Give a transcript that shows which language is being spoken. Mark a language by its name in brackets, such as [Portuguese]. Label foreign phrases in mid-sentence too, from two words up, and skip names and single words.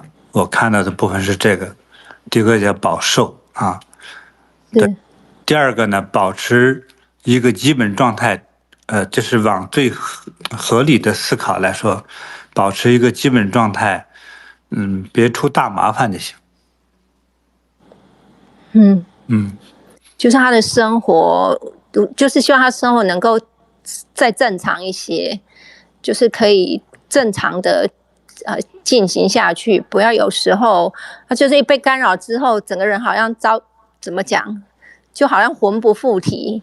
[Chinese] 我看到的部分是這個，第一個叫保壽啊。對。第二個呢，保持一個基本狀態，這是往最合理的思考來說，保持一個基本狀態，別出大麻煩就行。就是他的生活，就是希望他生活能夠再正常一些，就是可以正常的進行下去，不要有時候他就是一被干擾之後，整個人好像怎麼講，就好像魂不附體。